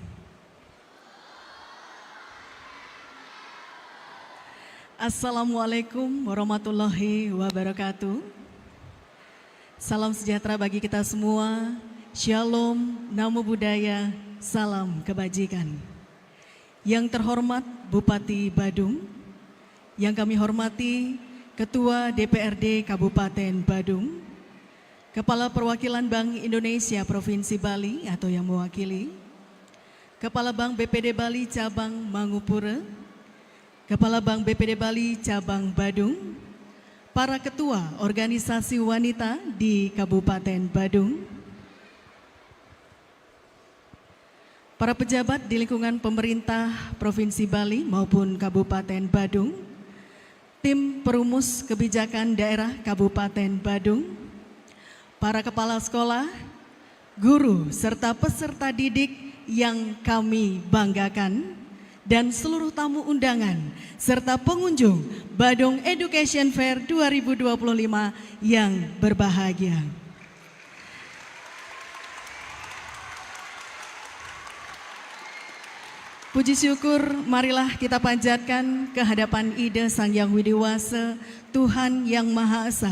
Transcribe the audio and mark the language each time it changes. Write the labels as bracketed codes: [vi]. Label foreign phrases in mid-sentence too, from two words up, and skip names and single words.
[ar] السلام عليكم ورحمة الله وبركاته. [id] Salam sejahtera bagi kita semua. Shalom, [pi] Namo Buddhaya, [id] salam kebajikan. Yang terhormat Bupati Badung, yang kami hormati Ketua DPRD Kabupaten Badung, Kepala Perwakilan Bank Indonesia Provinsi Bali atau yang mewakili, Kepala Bank BPD Bali Cabang Mangupura, Kepala Bank BPD Bali Cabang Badung, para ketua organisasi wanita di Kabupaten Badung, para pejabat di lingkungan pemerintah Provinsi Bali maupun Kabupaten Badung, tim perumus kebijakan daerah Kabupaten Badung, para kepala sekolah, guru, serta peserta didik yang kami banggakan, dan seluruh tamu undangan, serta pengunjung Badung Education Fair 2025 yang berbahagia. Puji syukur marilah kita panjatkan kehadapan Ida Sang Yang Widiwasa, Tuhan yang Maha Esa.